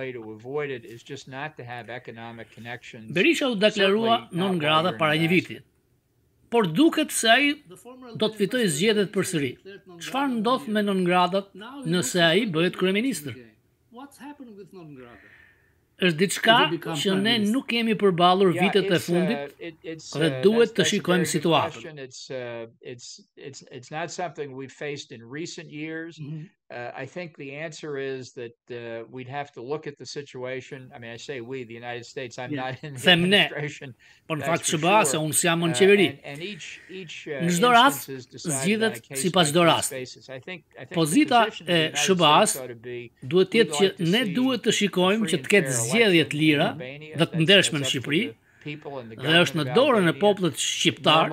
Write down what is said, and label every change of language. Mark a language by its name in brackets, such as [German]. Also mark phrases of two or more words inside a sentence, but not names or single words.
[Albanian] Berisha u deklarua [Latin] non grata [Albanian] para një viti, por duket se ai do të fitojë zgjedhjet përsëri. Çfarë ndodh me [Latin] non gratat [Albanian] nëse ai bëhet kryeministër? Është diçka që ne nuk kemi përballur vitet e fundit dhe duhet të shikojmë situatën. [English] It's not something we've faced in recent years. I think the answer is that we'd have to look at the situation. I mean, I say we, the United States. I'm not in the administration. [Albanian] Po në fakt SBA se unë jam në qeveri. Në çdo rast zgjidhet sipas çdo rasti. Pozita e SBA-s duhet të jetë që ne duhet të shikojmë që të ketë zgjedhje të lira dhe të ndershme në Shqipëri. Dhe është në dorën e popullit shqiptar.